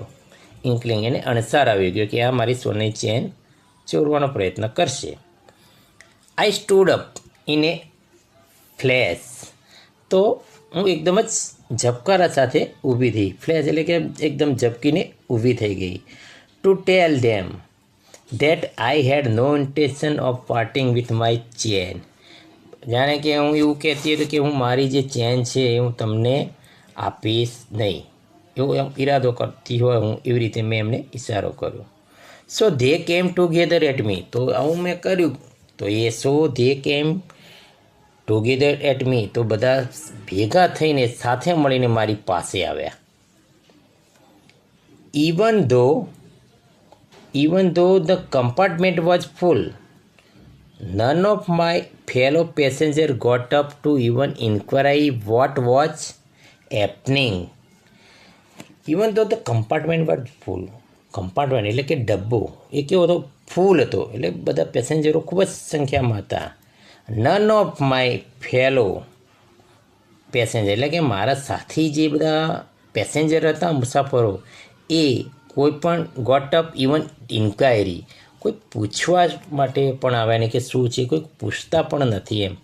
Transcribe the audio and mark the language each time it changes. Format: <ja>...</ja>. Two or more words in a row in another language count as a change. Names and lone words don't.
<gu>ઇન્કલિંગ એને અણસાર આવી ગયો કે આ મારી સોનાની ચેન ચોરવાનો પ્રયત્ન કરશે.</gu> <en>I stood up in a flash.</en> <gu>તો હું એકદમ જ ઝબકારા સાથે ઊભી થઈ. ફ્લેશ એટલે કે એકદમ ઝબકીને ઊભી થઈ ગઈ.</gu> <en>to tell them that I had no intention of parting with my chain.</en> <gu>જાણે કે હું એવું કહેતી હતી કે હું મારી જે ચેન છે એ હું તમને આપીશ નહીં, એવો એમ ઈરાદો કરતી હોય હું, એવી રીતે મેં એમને ઈશારો કર્યો.</gu> <en>So they came together at me.</en> <gu>તો આવું મેં કર્યું તો એ</gu> <en>so they came together at me,</en> <gu>તો બધા ભેગા થઈને સાથે મળીને મારી પાસે આવ્યા.</gu> <en>Even though the compartment was full, none of my fellow passengers got up to even inquire what was happening. Even though the compartment was full,</en> <gu>compartment એટલે કે ડબ્બો એ કેવો હતો, ફૂલ હતો, એટલે બધા પેસેન્જરો ખૂબ જ સંખ્યામાં હતા.</gu> <en>none of my fellow passenger</en> <gu>એટલે કે મારા સાથી જે બધા પેસેન્જર હતા, મુસાફરો, એ કોઈ પણ</gu> <en>got up even inquiry,</en> <gu>કોઈ પૂછવા માટે પણ આવ્યા નહીં કે શું છે, કોઈ પૂછતા પણ નથી એમ.</gu>